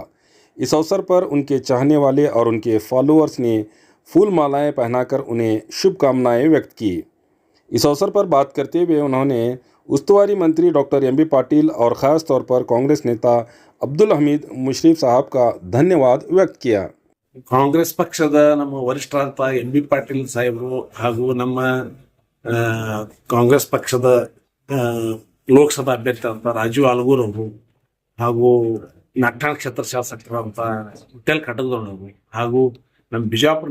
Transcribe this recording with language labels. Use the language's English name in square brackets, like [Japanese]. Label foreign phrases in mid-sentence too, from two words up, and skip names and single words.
[Hindi] इस अवसर पर उनके चाहने वाले और उनके फॉलोअर्स ने फूल मालाएं पहनाकर उन्हें शुभकामनाएं व्यक्त की। इस अवसर पर बात करते हुए उन्होंने उस्तुवारी मंत्री डॉक्टर एम बी पाटिल और ख़ास तौर पर कांग्रेस नेता अब्दुल हमीद मुशरीफ साहब का धन्यवाद व्यक्त किया। [Kannada] ಕಾಂಗ್ರೆಸ್ ಪಕ್ಷದ ನಮ್ಮ ವರಿಷ್ಠರಾದ ಎಂ ಬಿ ಪಾಟೀಲ್ ಸಾಹೇಬರು ಹಾಗೂ ನಮ್ಮ ಕಾಂಗ್ರೆಸ್ ಪಕ್ಷದ ಲೋಕಸಭಾ ಅಭ್ಯರ್ಥಿ ಅಂತ ರಾಜು ಆಲಗೂರ್ ಅವರು ಹಾಗೂ ನಟ್ಟಾಣ ಕ್ಷೇತ್ರ ಶಾಸಕರಂತ ವಿಠಲ್ ಕಟಗದವರು ಹಾಗೂ ನಮ್ಮ ಬಿಜಾಪುರ